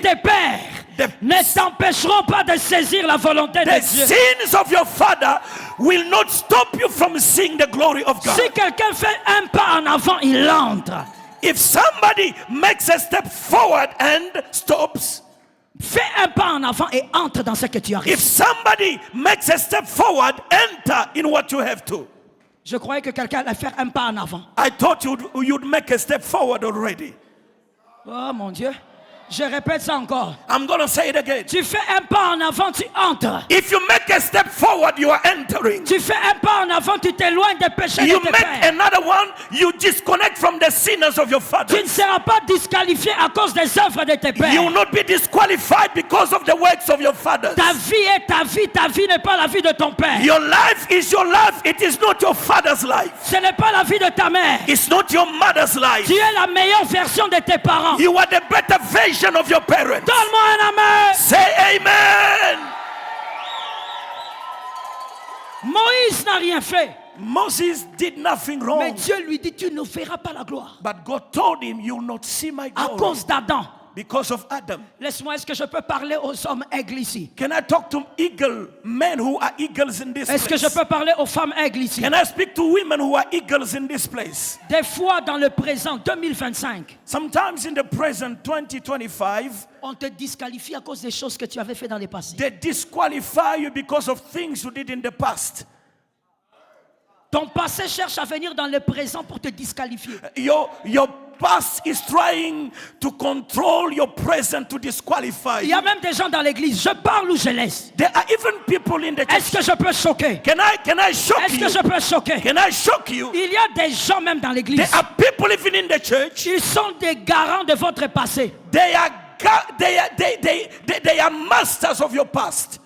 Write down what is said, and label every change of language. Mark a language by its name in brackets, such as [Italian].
[French] tes pères ne t'empêcheront pas de saisir la volonté de [English] The [French] Dieu. [English] sins of your father will not stop you from seeing the glory of God. [French] Si quelqu'un fait un pas en avant, il entre. [English] If somebody makes a step forward and stops, [French] Fais un pas en avant et entre dans ce que tu as [English] if [French] reçu. [English] somebody makes a step forward, enter in what you have to. [French] Je croyais que quelqu'un allait faire un pas en avant. [English] I thought you'd make a step forward already. [French] Oh mon Dieu. Je répète ça encore. [English] I'm going to say it again. [French] Tu fais un pas en avant, tu entres. [English] If you make a step forward, you are entering. [French] Tu fais un pas en avant, tu t'éloignes des péchés de [English] You [French] tes [English] make [French] pères. [English] another one, you disconnect from the sinners of your [French] Tu [English] father. [French] ne seras pas disqualifié à cause des œuvres de tes pères. [English] You will not be disqualified because of the works of your fathers. [French] Ta vie est ta vie n'est pas la vie de ton père. [English] Your life is your life. It is not your father's life. [French] Ce n'est pas la vie de ta mère. [English] It's not your mother's life. [French] Tu es la meilleure version de tes parents. [English] You are the better version of your parents. [French] Donne-moi un amen. [English] Say amen. [French] Moïse n'a rien fait. [English] Moses did nothing [French] Mais [English] wrong. [French] Dieu lui dit, tu ne verras pas la gloire. [English] But God told him, you will not see my [French] À [English] glory [French] cause d'Adam. [English] because of Adam. [French] Laisse-moi, est-ce que je peux parler aux hommes aigles ici? [English] Can I talk to men who are eagles in this [French] Est-ce que je [English] place? [French] peux parler aux femmes aigles ici? [English] Can I speak to women who are eagles in this place? [French] Des fois, dans le présent 2025, [English] Sometimes in the present 2025, [French] on te disqualifie à cause des choses que tu avais fait dans le passé. [English] they disqualify you because of things you did in the past. [French] Ton passé cherche à venir dans le présent pour te disqualifier. [English] Your past is trying to control your present to disqualify [French] Il y [English] you. [French] a même des gens dans l'église, je parle ou je laisse. [English] There are even people in the [French] Est-ce [English] church. [French] que je peux choquer? [English] Can I shock [French] Est-ce que [English] you? [French] je peux choquer? [English] Can I shock you? [French] Il y a des gens même dans l'église. [English] There are people even in the church. [French] Ils sont des garants de votre passé. [English] They are they are masters of your past.